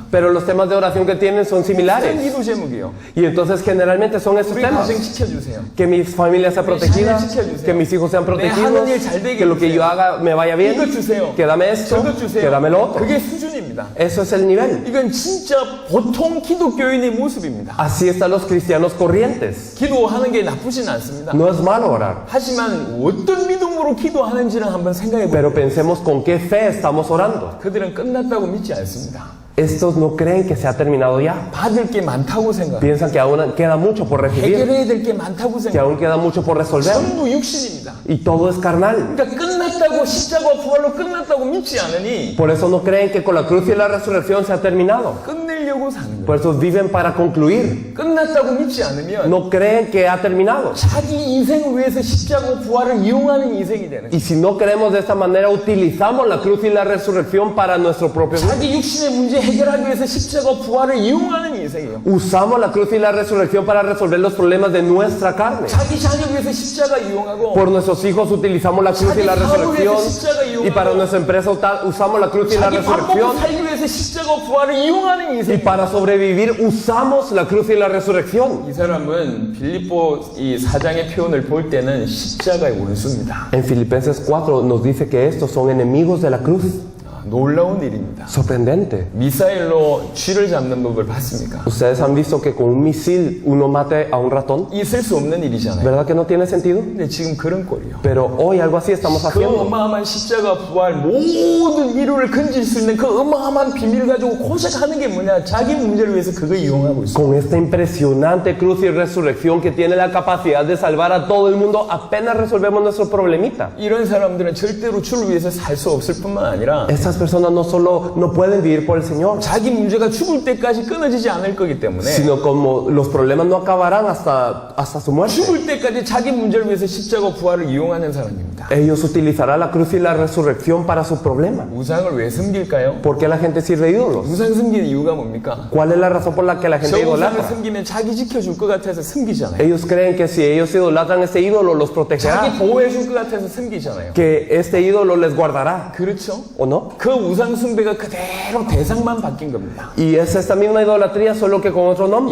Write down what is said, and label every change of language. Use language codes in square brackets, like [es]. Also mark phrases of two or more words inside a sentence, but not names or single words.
[es] Pero los temas de oración que tienen son [ko] 어떤 [es] similares. [ko] 기도 제목이요? [es] Y entonces generalmente son estos [ko] 우리 [es] temas. [ko] 가정 지켜주세요. [es] Que mi familia sea protegida, que mis hijos sean protegidos, que lo que yo haga me vaya bien, [ko] 이것 주세요. [es] que dame esto, [ko] 저것 주세요. [es] que dame lo otro. [ko] 그게 수준입니다. [es] Eso es el nivel. [ko] 이건 진짜 보통 기독교인의 모습입니다. [es] Así están los cristianos corrientes. [ko] 기도하는 게 나쁘진 않습니다. [es] No es malo orar, [ko] 하지만 어떤 믿음으로 기도하는지는 한번 생각해 보세요. [es] pero pensemos con qué fe estamos orando. [ko] 그들은 끝났다고 믿지 않습니다. [es] Estos no creen que se ha terminado ya. [ko] 받을 게 많다고 생각합니다. [es] Piensan que aún queda mucho por recibir, [ko] 해결해야 될 게 많다고 [es] que [ko] 생각합니다. [es] aún queda mucho por resolver. [ko] 전부 육신입니다. [es] Y todo es carnal. [ko] 그러니까 끝났다고 십자가 부활로 끝났다고 믿지 않으니 [es] Por eso no creen que con la cruz y la resurrección se ha terminado. [ko] 끝내려고 끝내려고 사는 거예요. [es] Por eso viven para concluir. [ko] 끝났다고 믿지 않으면 [es] No creen que ha terminado. [ko] 자기 인생을 위해서 십자가 부활을 이용하는 인생이 되는 거예요. [es] Y si no creemos de esta manera, utilizamos la cruz y la resurrección para nuestro propio bien. [ko] 자기 육신의 문제 해결하기 위해서 십자가 부활을 이용하는 인생이에요. [es] Usamos la cruz y la resurrección para resolver los problemas de nuestra carne. [ko] 자기 자녀를 위해서 십자가 이용하고 [es] Por nuestros hijos utilizamos la cruz y la resurrección. Y para nuestra empresa usamos la cruz y la [ko] 자기 밥 먹고 [es] resurrección. [ko] 살기 위해서 십자가 부활을 이용하는 [es] Y [ko] 인생. [es] para sobrevivir usamos la cruz y la resurrección. [ko] 이 사람은 빌립보 이 4장의 표현을 볼 때는 십자가의 원수입니다. [es] En Filipenses 4 nos dice que estos son enemigos de la cruz. [ko] 놀라운 일입니다. [es] Sorprendente. [ko] 미사일로 쥐를 잡는 법을 봤습니까? [es] Ustedes han visto que con un misil uno mate a un ratón. [ko] 있을 수 없는 일이잖아요. [es] ¿Verdad que no tiene sentido? [ko] 근데 지금 그런 꼴이요. [es] Pero hoy algo así estamos [ko] 그 [es] haciendo. [ko] 어마어마한 십자가 부활 모든 인류를 건질 수 있는 그 어마어마한 비밀 가지고 고생하는 게 뭐냐? 자기 문제를 위해서 그거 이용하고 있어요. [es] Con esta impresionante cruz y resurrección que tiene la capacidad de salvar a todo el mundo, apenas resolvemos nuestro problemita. [ko] 이런 사람들은 절대로 주를 위해서 살 수 없을 뿐만 아니라 [es] Estas personas no solo no pueden vivir por el Señor, [ko] 자기 문제가 죽을 때까지 끊어지지 않을 거기 때문에 [es] sino como los problemas no acabarán hasta su muerte. [ko] 죽을 때까지 자기 문제를 위해서 십자가 부활을 이용하는 사람입니다. [es] Ellos utilizarán la cruz y la resurrección para su problema. [ko] 우상을 왜 섬길까요? [es] ¿Por qué la gente sirve ídolos? [ko] 우상 섬기는 이유가 뭡니까? [es] ¿Cuál es la razón por la que la gente [ko] 저 우상을 [es] idolatra? [ko] 섬기면 자기 지켜줄 것 같아서 섬기잖아요. [es] Ellos creen que si ellos idolatran este ídolo los protegerá, [ko] 자기 보호해줄 것 같아서 섬기잖아요. [es] que este ídolo les guardará, [ko] 그렇죠? [es] ¿o no? [ko] 그 우상 숭배가 그대로 대상만 바뀐 겁니다. [es] Y es esta misma idolatría, solo que con otro nombre.